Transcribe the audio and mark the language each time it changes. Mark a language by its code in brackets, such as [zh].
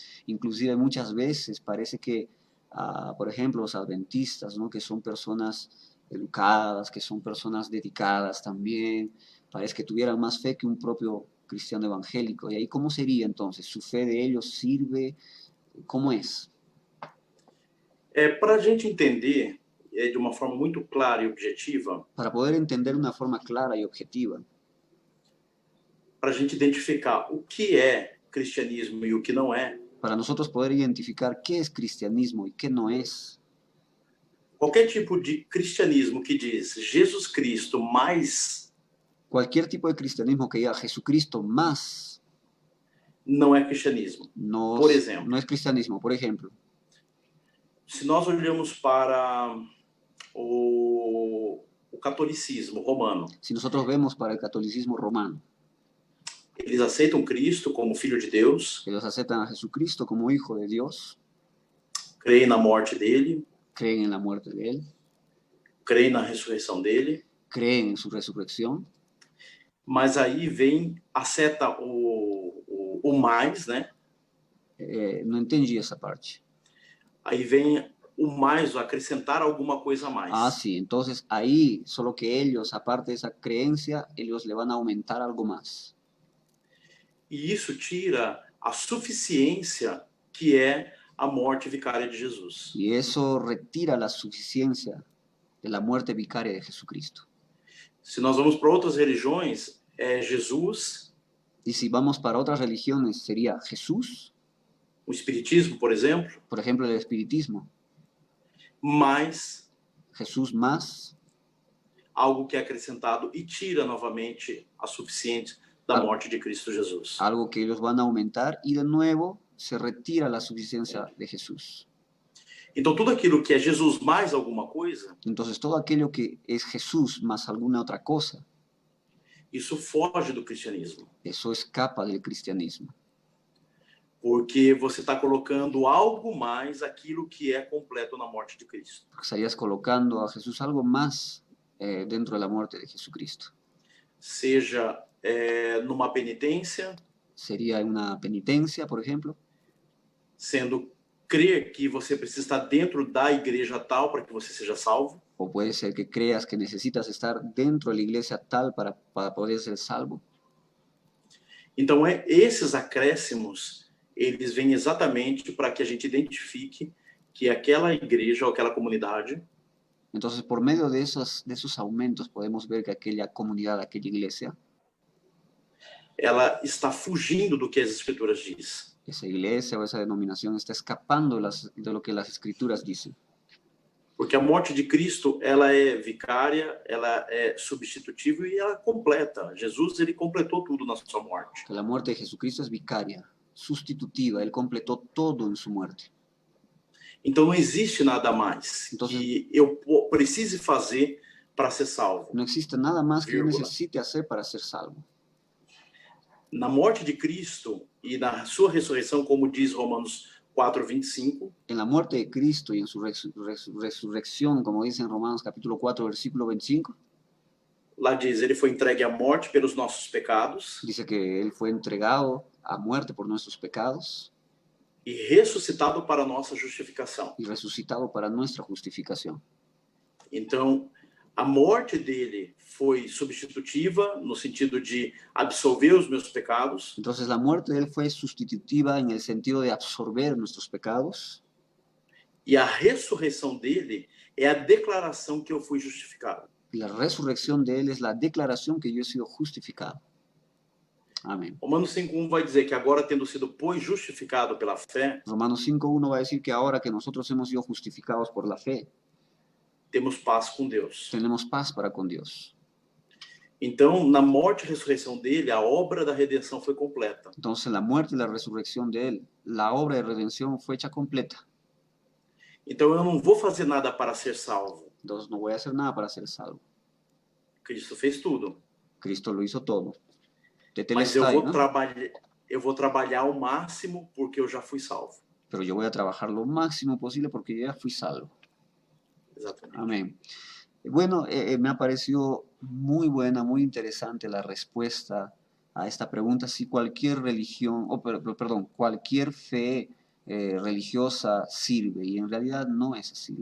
[es] Inclusive muchas veces parece que, por ejemplo, los adventistas, ¿no? Que son personas educadas, que son personas dedicadas también, parece que tuvieran más fe que un propio cristiano evangélico. ¿Y ahí cómo sería entonces? ¿Su fe de ellos sirve? ¿Cómo es? [pt] Para a gente entender de uma forma muito clara e objetiva, [es] Para poder entender de una forma clara y objetiva, [pt] para a gente identificar o que é cristianismo e o que não é, [es] para nosotros poder identificar qué es cristianismo y qué no es, [pt] qualquer tipo de cristianismo que diz Jesus Cristo mais [es] cualquier tipo de cristianismo que diga Jesucristo más [pt] não é cristianismo. [es] no, [pt] Por exemplo, [es] no es cristianismo. Por ejemplo, [pt] se nós olhamos para o catolicismo romano, [es] si nosotros vemos para el catolicismo romano, [pt] Eles aceitam Cristo como Filho de Deus, [es] Ellos aceptan a Jesucristo como Hijo de Dios, [pt] creem na morte dele, [es] creen en la muerte de Él, [pt] creem na ressurreição dele, [es] creen en su resurrección, [pt] mas aí vem a seta, o mais, né? [es] no entendí esa parte. [pt] Aí vem o mais, o acrescentar alguma coisa a mais. [es] Ah, sí, entonces ahí, solo que ellos, aparte de esa creencia, ellos le van a aumentar algo más. [pt] E isso tira a suficiência que é a morte vicária de Jesus. [es] Y eso retira la suficiencia de la muerte vicaria de Jesucristo. [pt] Se nós vamos para outras religiões, é Jesus, [es] Y si vamos para otras religiones, sería Jesús, [pt] o Espiritismo, por exemplo, [es] por ejemplo, el espiritismo, [pt] mais [es] Jesús más [pt] algo que é acrescentado e tira novamente a suficiência da morte de Cristo Jesus. [es] algo que ellos van a aumentar y de nuevo se retira la suficiencia de Jesús. [pt] Então, tudo aquilo que é Jesus mais alguma coisa, [es] Entonces todo aquello que es Jesús más alguna otra cosa, [pt] isso foge do cristianismo. [es] eso escapa del cristianismo. [pt] Porque você está colocando algo mais aquilo que é completo na morte de Cristo. [es] Porque estarías colocando a Jesús algo más dentro de la muerte de Jesucristo. [pt] Seja numa penitência, [es] Sería una penitencia, por ejemplo, [pt] sendo crer que você precisa estar dentro da igreja tal para que você seja salvo. [es] o puede ser que creas que necesitas estar dentro de la iglesia tal para poder ser salvo. [pt] Então, esses acréscimos, eles vêm exatamente para que a gente identifique que aquela igreja ou aquela comunidade [es] Entonces, por medio de esos aumentos, podemos ver que aquella comunidad, aquella iglesia, [pt] ela está fugindo do que as escrituras dizem. [es] esa iglesia o esa denominación está escapando de lo que las escrituras dicen. [pt] Porque a morte de Cristo, ela é vicária, ela é substitutiva e ela completa. Jesus, ele completou tudo na sua morte. [es] Que la muerte de Jesucristo es vicaria, sustitutiva, Él completó todo en su muerte. [pt] Então não existe nada mais que eu precise fazer para ser salvo. [es] No existe nada más que yo necesite hacer para ser salvo. [pt] Na morte de Cristo e na sua ressurreição, como diz Romanos 4:25, [es] en la muerte de Cristo y en su resurrección, como dice en Romanos capítulo 4, versículo 25, [pt] lá diz, ele foi entregue à morte pelos nossos pecados. [es] Dice que Él fue entregado a muerte por nuestros pecados. [pt] E ressuscitado para a nossa justificação. [es] Y resucitado para nuestra justificación. [pt] Então, a morte dele foi substitutiva, no sentido de absolver os meus pecados. [es] Entonces la muerte de Él fue sustitutiva en el sentido de absorber nuestros pecados. [pt] E a ressurreição dele é a declaração que eu fui justificado. [es] Y la resurrección de Él es la declaración que yo he sido justificado. Amén. [pt] Romanos 5:1 vai dizer que agora, tendo sido, pois, justificado pela fé, [es] Romanos 5:1 va a decir que ahora que nosotros hemos sido justificados por la fe, [pt] temos paz com Deus. [es] tenemos paz para con Dios. [pt] Então, na morte e ressurreição dele, a obra da redenção foi completa. [es] Entonces la muerte y la resurrección de Él, la obra de redención fue hecha completa. [pt] Então, eu não vou fazer nada para ser salvo. [es] Entonces no voy a hacer nada para ser salvo. [pt] Cristo fez tudo. [es] Cristo lo hizo todo. [pt] Mas eu vou trabalhar ao máximo porque eu já fui salvo. [es] Pero yo voy a trabajar lo máximo posible porque yo ya fui salvo. [pt] Exatamente. [es] Amén. Bueno, me ha parecido muy buena, muy interesante la respuesta a esta pregunta. Si cualquier religión, perdón, cualquier fe religiosa sirve, y en realidad no es así.